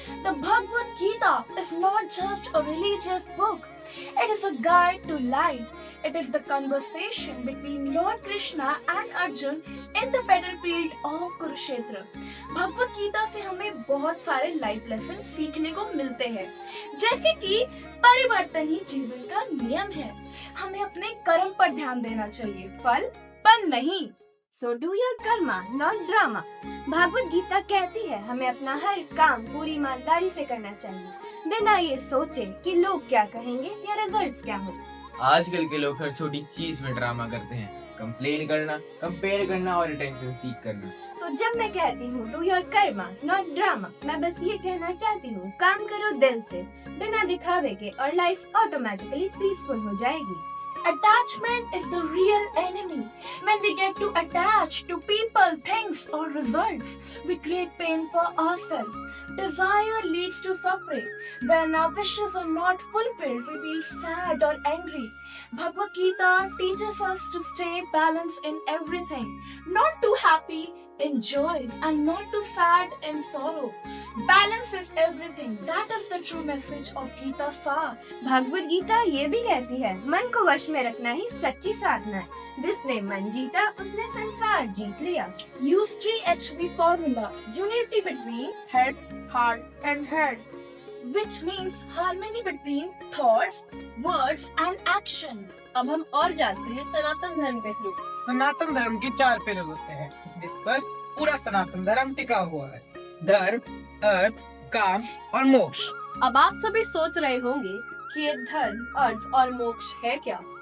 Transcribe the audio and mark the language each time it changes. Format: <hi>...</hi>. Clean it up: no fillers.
<en>The Bhagavad Gita is not just a religious book. It is a guide to life. It is the conversation between Lord Krishna and Arjun in the battlefield of Kurukshetra.</en> <hi>Bhagavad Gita से हमें बहुत सारे life lesson सीखने को मिलते हैं, जैसे कि परिवर्तन ही जीवन का नियम है। हमें अपने कर्म पर ध्यान देना चाहिए, फल पर नहीं।</hi> <en>So do your karma, not drama.</en> <hi>Bhagavat Gita कहती है हमें अपना हर काम पूरी ईमानदारी से करना चाहिए, बिना ये सोचे कि लोग क्या कहेंगे या रिजल्ट्स क्या होंगे। आजकल के लोग हर छोटी चीज में ड्रामा करते हैं, कंप्लेन करना, कंपेयर करना और अटेंशन सीख करना। So जब मैं कहती हूँ</hi> <en>do your karma, not drama,</en> <hi>मैं बस ये कहना चाहती हूँ काम करो दिल से, बिना दिखावे के, और लाइफ ऑटोमेटिकली पीसफुल हो जाएगी।</hi> <en>Attachment is the real enemy. When we get too attached to people, things or results, we create pain for ourselves. Desire leads to suffering. When our wishes are not fulfilled, we feel sad or angry. Bhagavad Gita teaches us to stay balanced in everything, not too happy in joys and not too sad in sorrow. Balance is everything. That is the true message of Gita Sar.</en> <hi>Bhagavat Gita ये भी कहती है मन को वश में रखना ही सच्ची साधना है, जिसने मन जीता उसने संसार जीत लिया।</hi> <en>Use 3HV formula, unity between head, heart and head, which means harmony between thoughts, words and actions.</en> <hi>अब हम और जानते हैं सनातन धर्म के थ्रू। सनातन धर्म के 4 पिलर होते हैं, जिस पर पूरा सनातन धर्म टिका हुआ है: धर्म, अर्थ, काम और मोक्ष। अब आप सभी सोच रहे होंगे कि ये धर्म, अर्थ और मोक्ष है क्या।</hi>